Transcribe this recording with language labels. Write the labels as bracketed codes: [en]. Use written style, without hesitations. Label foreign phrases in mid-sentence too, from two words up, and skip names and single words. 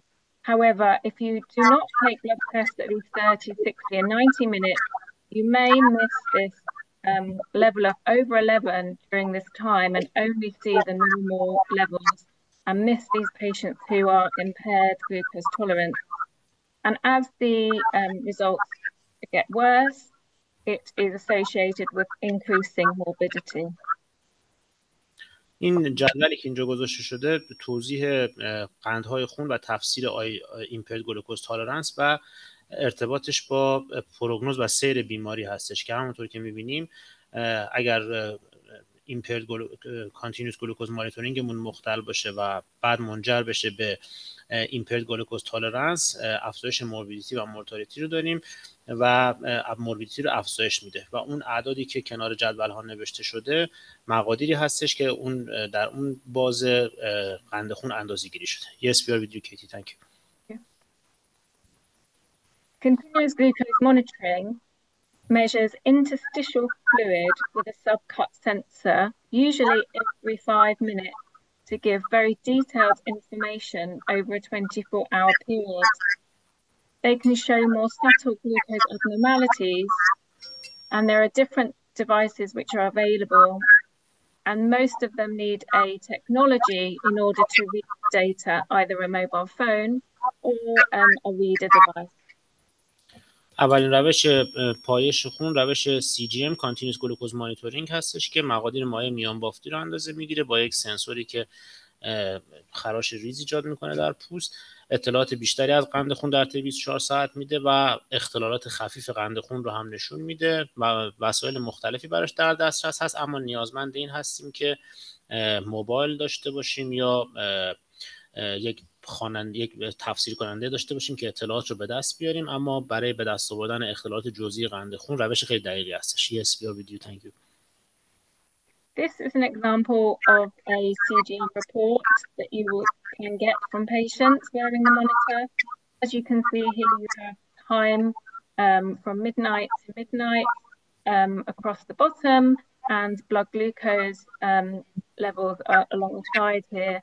[en] However, if you do not take blood tests at least 30, 60 and 90 minutes, you may miss this level of over 11 during this time and only see the normal levels and miss these patients who are impaired glucose tolerance. And as the results get worse, it is associated with increasing morbidity. [fa] این جدولی که اینجا گذاشته شده توضیح قندهای خون و تفسیر [en] impaired glucose tolerance [fa] و ارتباطش با پروگنوز و سیر بیماری هستش که همونطور که می‌بینیم اگر [en] impaired continuous glucose monitoringمون [fa] مختل باشه و بعد منجر بشه به [en] impaired glucose tolerance، [fa] افزایش موربیدیتی و مورتالیتی رو داریم و موربیدیتی رو افزایش میده و اون اعدادی که کنار جدول ها نوشته شده مقادیری هستش که اون در اون باز قند خون اندازه‌گیری شده. [en] Yes, we are with you, Katie. Thank you. Continuous glucose monitoring measures interstitial fluid with a subcut sensor, usually every 5 minutes, to give very detailed information over a 24-hour period. They can show more subtle glucose abnormalities, and there are different devices which are available, and most of them need a technology in order to read data, either a mobile phone or a reader device. [fa] اولین روش پایش خون روش [en] CGM Continuous Glucose Monitoring [fa] هستش که مقادیر مایع میان بافتی رو اندازه میگیره با یک سنسوری که خراش ریز ایجاد میکنه در پوست، اطلاعات بیشتری از قند خون در طی 24 ساعت میده و اختلالات خفیف قند خون رو هم نشون میده و وسایل مختلفی براش در دسترس هست، اما نیازمند این هستیم که موبایل داشته باشیم یا یک تفسیر کننده داشته باشیم که اطلاعات رو به دست بیاریم، اما برای به دست آوردن اختلالات جزئی قند خون روش خیلی دقیقی هستش. [en] Yes, we are with you. Thank you. This is an example of a CGM report that you can get from patients wearing the monitor. As you can see here, you have time from midnight to midnight across the bottom, and blood glucose levels are alongside here.